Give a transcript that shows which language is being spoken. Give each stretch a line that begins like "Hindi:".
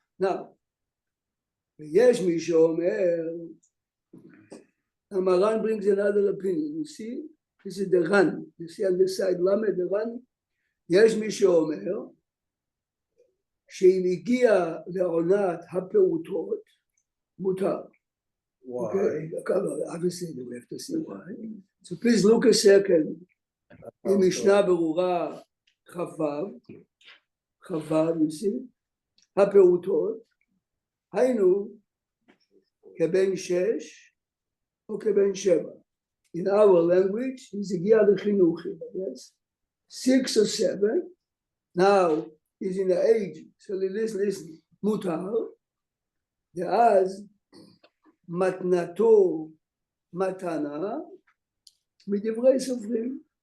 English: Now, ויש מי שאומר, Amaran brings another opinion. You see, this is the Ran. You see on this side, Lamed, the Ran.
Hebrew: יש מי שאומר שאם הגיע לעונת הפעוטות, מותר.
English: Why? Okay, obviously we have to see why. So please look a second.
Hebrew: in משנה ברורה חו"ב, you see, הפעוטות, היינו כבן 6 או כבן 7.
English: In our language, is הגיע לחינוך, yes? 6 or 7, now is in the age, so listen, מותר, ואז מתנתו מתנה, מדברי סופרים.